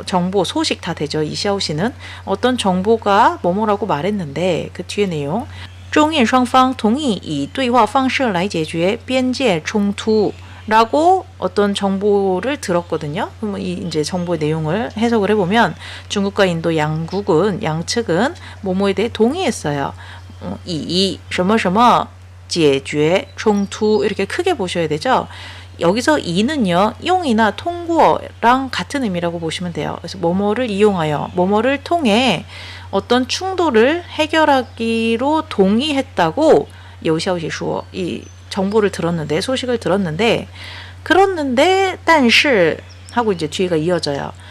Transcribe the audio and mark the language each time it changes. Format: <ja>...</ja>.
<ko>정보, 소식 다 되죠. 이 샤오시는 어떤 정보가 뭐뭐라고 말했는데 그 뒤에 내용</ko> <zh>中印双方同意以对话方式来解决边界冲突</zh> <ko>라고 어떤 정보를 들었거든요. 그럼 이 이제 정보의 내용을 해석을 해보면 중국과 인도 양측은 뭐뭐에 대해 동의했어요.</ko> <zh>以什么什么解决冲突</zh> <ko>이렇게 크게 보셔야 되죠. 여기서 이는요, 용이나 통고랑 같은 의미라고 보시면 돼요. 그래서 뭐뭐를 이용하여, 뭐뭐를 통해 어떤 충돌을 해결하기로 동의했다고 여우샤오시슈어, 이 정보를 들었는데, 소식을 들었는데, 그렇는데, 但是 하고 이제 뒤가 이어져요.</ko>